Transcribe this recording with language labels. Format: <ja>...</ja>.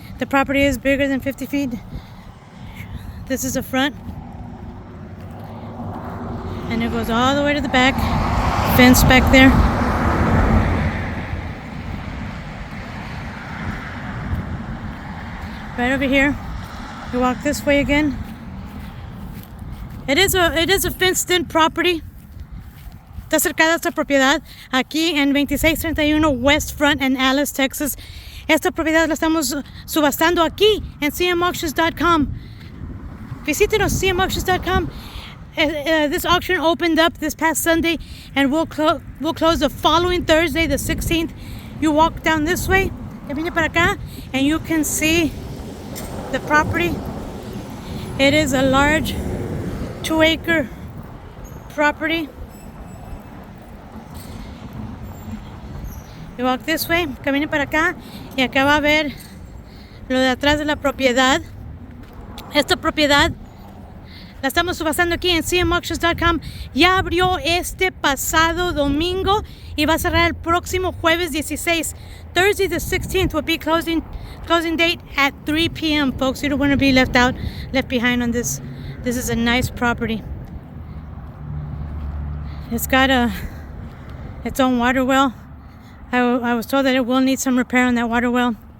<en>The property is bigger than 50 feet. This is the front, and it goes all the way to the back. Fence back there. Right over here. You walk this way again. It is a fenced-in property.</en> <es>Está cercada esta propiedad aquí en 2631 West Front en Alice, Texas. Esta propiedad la estamos subastando aquí en cmauctions.com. Visítenos cmauctions.com.</es> <en>This auction opened up this past Sunday, and we'll close the following Thursday, the 16th. You walk down this way,</en> <es>camine para acá,</es> <en>and you can see the property. It is a large 2-acre property. You walk this way,</en> <es>camine para acá, y acá va a ver lo de atrás de la propiedad. Esta propiedad la estamos subastando aquí en cmauctions.com. Ya abrió este pasado domingo y va a cerrar el próximo jueves 16.</es> <en>Thursday the 16th will be closing date at 3 p.m. Folks, you don't want to be left behind on this. This is a nice property. It's got its own water well. I was told that it will need some repair on that water well.</en>